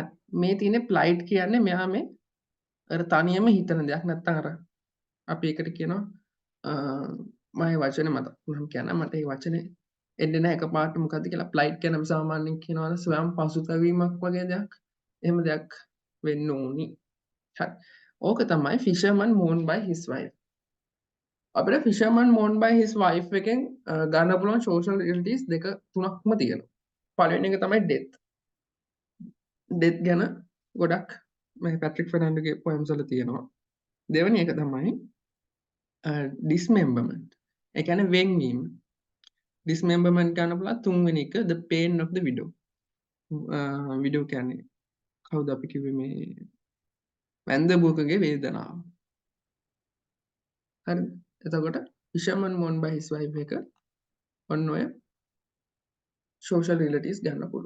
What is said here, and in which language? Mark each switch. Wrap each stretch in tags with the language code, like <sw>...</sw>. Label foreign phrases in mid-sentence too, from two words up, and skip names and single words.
<si>මේ තියෙන්නේ ප්ලයිට් කියන්නේ මෙයා මේ අර තනියම හිතන දෙයක් නැත්තම් අර අපි ඒකට කියනවා මම වචනේ මතක් වුණාම කියන්න මට ඒ වචනේ එන්නේ නැහැ එකපාරට මොකද්ද කියලා ෆ්ලයිට් ගැනම සාමාන්‍යයෙන් කියනවනේ ස්වයං පසුතැවීමක් වගේ දෙයක්. එහෙම දෙයක් වෙන්න ඕනි. හරි. ඕක තමයි</si> <en>fisherman mourned by his wife.</en> <si>අපිට</si> <en>fisherman mourned by his wife</en> <si>එකෙන් ගන්න පුළුවන්</si> <en>social realities</en> <si>දෙක තුනක්ම තියෙනවා. පළවෙනි එක තමයි death. death ගැන ගොඩක් මේ පැට්‍රික් ෆර්නැන්ඩෝගේ poems වල තියෙනවා. දෙවෙනි එක තමයි dismemberment. ඒ කියන්නේ වෙන්වීම. dismemberment ගන්න පුළුවන් තුන්වෙනි එක</si> <en>the pain of the widow.</en> <si>widow කියන්නේ කවුද අපි කිව්වේ මේ වැන්දඹුවකගේ වේදනාව. හරිද? එතකොට</si> <en>fisherman mourned by his wife</en> <si>එක ඔන්න ඔය</si> <en>social realities</en> <si>ගන්න පුළුවන්.</si>